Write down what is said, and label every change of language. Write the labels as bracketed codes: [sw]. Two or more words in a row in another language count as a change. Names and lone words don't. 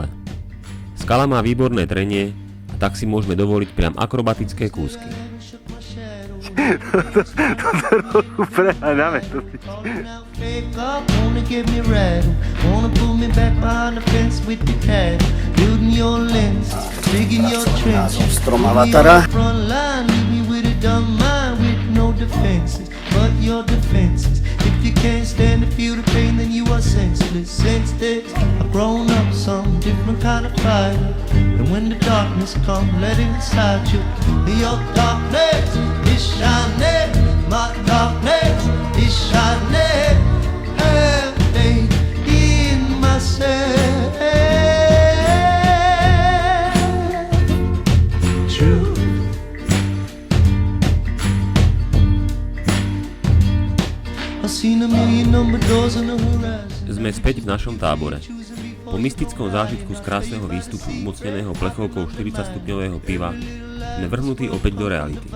[sk] Skala má výborné trenie a tak si môžeme dovoliť priam akrobatické kúsky. To trochu preháňame. Názov strom Avatara. [en] If you can't stand to feel the pain, then you are senseless. Since there's a grown up, some different kind of fighter. And when the darkness comes, let it inside you. Your darkness is shining, my darkness is shining. Have faith in myself. True. [sk] Sme späť v našom tábore. Po mystickom zážitku z krásneho výstupu umocneného plechovkou 40-stupňového piva sme vrhnutí opäť do reality.